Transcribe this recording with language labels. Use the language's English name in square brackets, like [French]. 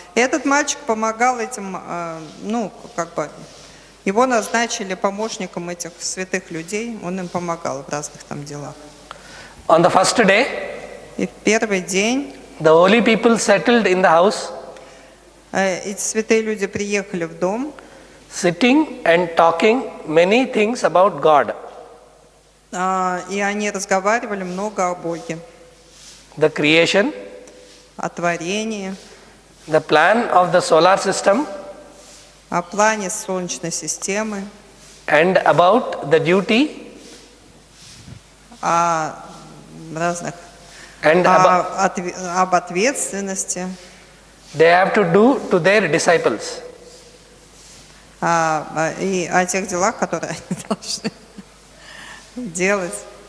[Russian] И этот мальчик помогал этим, ну, как бы, его назначили помощником этих святых людей, он им помогал в разных там делах. [English] On the first day, [Russian] И в первый день [English] the holy people settled in the house, [Russian] эти святые люди приехали в дом, [English] sitting and talking many things about God. [Russian] и они разговаривали много о Боге, [English] The creation, [Russian] о творении, [English] the plan of the solar system, [Russian] о плане Солнечной системы, [English] and about the duty [Russian] о разных, [English] and [Russian] об ответственности, [English] they have to do to their disciples. [Russian] и о тех делах, которые они должны делать